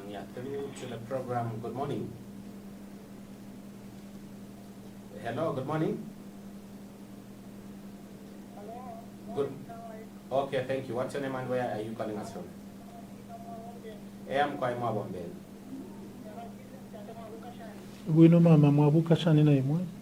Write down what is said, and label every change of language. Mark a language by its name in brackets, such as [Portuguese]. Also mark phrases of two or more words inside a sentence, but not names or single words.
[English] Yeah, through to the program. Good morning. Hello, good morning. Hello. Good. Okay, thank you. What's your name and where are you calling us from? I am Kwai Mwabombe. [Bemba] Kuino mama mwabuka shani na imwe.